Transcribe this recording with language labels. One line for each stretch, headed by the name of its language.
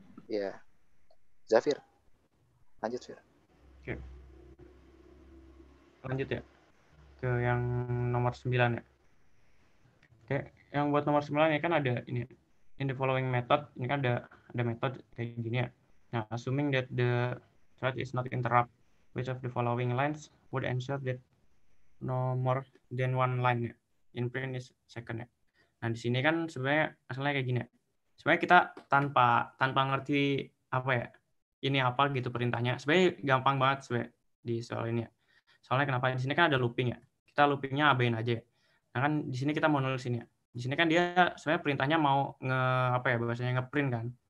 Indonesian: Ya, Zafir, lanjut Fir. Oke. Lanjut ya ke yang nomor 9 ya. Oke, yang buat nomor 9 ya kan ada ini
English: in the following method,
Indonesian: ini kan ada metode kayak gini ya.
English: Nah, assuming that the thread is not interrupt, which of the following lines would ensure that no more than one line ya in print is second ya.
Indonesian: Nah, di sini kan sebenarnya asalnya kayak gini ya. Sebenarnya kita tanpa ngerti apa ya, ini apa gitu perintahnya. Sebenarnya gampang banget sebenarnya di soal ini ya. Soalnya kenapa di sini kan ada looping ya. Kita loopingnya abain aja ya. Nah kan di sini kita mau nulis ini ya. Di sini kan dia sebenarnya perintahnya mau bahasanya ngeprint kan.